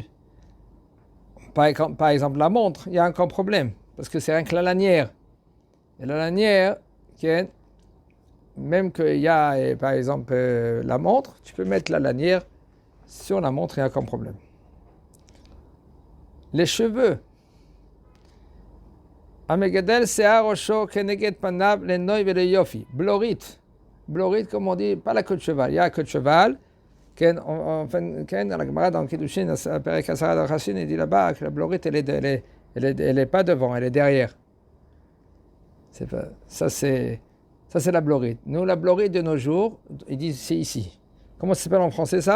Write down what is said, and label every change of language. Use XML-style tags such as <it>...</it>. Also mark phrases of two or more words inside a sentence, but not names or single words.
<fr>Par exemple, la montre, il y a encore problème. Parce que c'est rien que la lanière. Et la lanière, même qu'il y a, par exemple, la montre, tu peux mettre la lanière sur la montre, il n'y a aucun problème. Les cheveux.</fr> <he>המגדל שער ראשו כנגד פניו לנוי ולא ליופי.</he> <fr>Blorit, comme on dit, pas la queue de cheval. Il y a la queue de cheval. Dans la Gemara dans Kiddushin, Perek Asara d'Al-Chashin, il dit là-bas que la blorit, elle est pas devant, elle est derrière. Ça, c'est la blorit. Nous, la blorit de nos jours, ils disent c'est ici. Comment ça s'appelle en français ça?</fr>